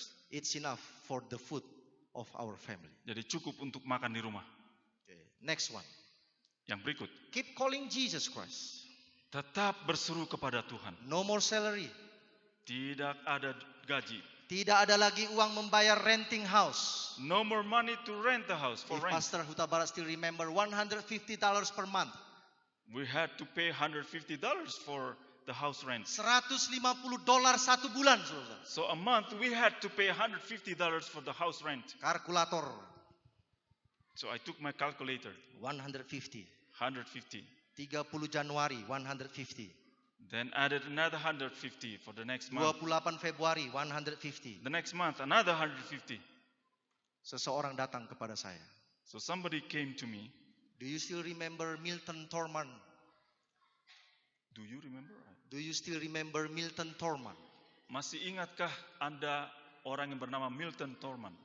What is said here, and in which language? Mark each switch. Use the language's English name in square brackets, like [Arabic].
[English] It's enough for the food of our family. [Indonesian] Jadi cukup untuk makan di rumah. [English] Okay. Next one. [Indonesian] Yang berikut, [English] Keep calling Jesus Christ. [Indonesian] tetap berseru kepada Tuhan. [English] No more salary. [Indonesian] Tidak ada gaji. Tidak ada lagi uang membayar [English] renting house. No more money to rent the house for If rent. Pastor Huta Barat still remember, $150 per month. We had to pay $150 for the house rent. [Indonesian] $150 satu bulan, saudara. [English] So a month we had to pay $150 for the house rent. [Indonesian] Kalkulator, [English] So I took my calculator, 150. 150. [Indonesian] 30 Januari, 150. [English] Then added another 150 for the next month. [Indonesian] 28 Februari, 150. [English] The next month, another 150. [Indonesian] Seseorang datang kepada saya. [English] So somebody came to me. Do you still remember Milton Thorman? Do you remember? Do you still remember Milton Thorman? [Indonesian] Masih ingatkah Anda orang yang bernama Milton Thorman?